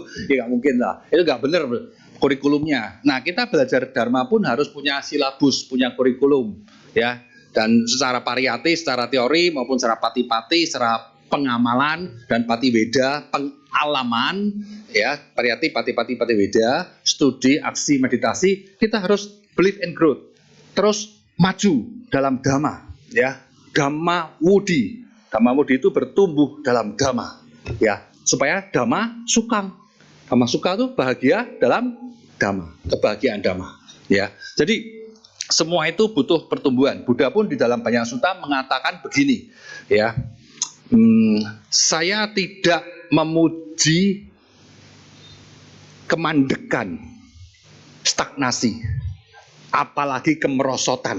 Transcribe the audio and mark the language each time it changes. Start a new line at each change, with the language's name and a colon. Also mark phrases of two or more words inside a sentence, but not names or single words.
Indonesian: Ya nggak mungkin lah. Itu nggak benar kurikulumnya. Nah kita belajar Dharma pun harus punya silabus, punya kurikulum ya. Dan secara pariyati, secara teori maupun secara pati-pati, secara pengamalan dan patiweda, pengalaman ya,
Pali: pariyati, pati-pati, patiweda,
Indonesian: studi, aksi, meditasi, kita harus
English: believe and growth.
Indonesian: Terus maju dalam dhamma ya,
Pali: dhamma wudi.
Indonesian: Dhamma wudi itu bertumbuh dalam dhamma ya, supaya
Pali: dhamma sukang. Dhamma suka
Indonesian: itu bahagia dalam dhamma, kebahagiaan dhamma ya. Jadi semua itu butuh pertumbuhan. Buddha pun di dalam banyak sutta mengatakan begini ya, saya tidak memuji kemandekan, stagnasi, apalagi kemerosotan.